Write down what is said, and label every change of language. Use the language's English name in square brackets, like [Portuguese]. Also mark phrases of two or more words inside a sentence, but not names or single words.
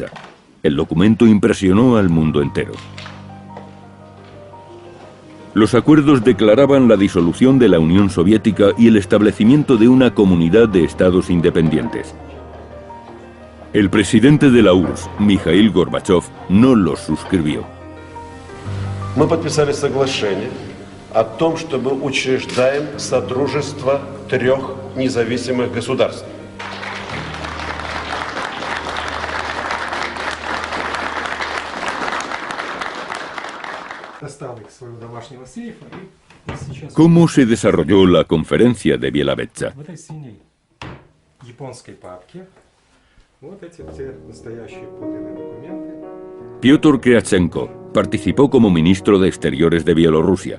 [Spanish] El documento impresionó al mundo entero. Los acuerdos declaraban la disolución de la Unión Soviética y el establecimiento de una comunidad de estados independientes. El presidente de la URSS, Mikhail Gorbachev, no los suscribió. [Russian] Мы подписали соглашение о том, что мы учреждаем содружество 3 независимых государств. [Spanish] ¿Cómo se desarrolló la conferencia de Bielavecza? Piotr Kryachenko participó como ministro de Exteriores de Bielorrusia.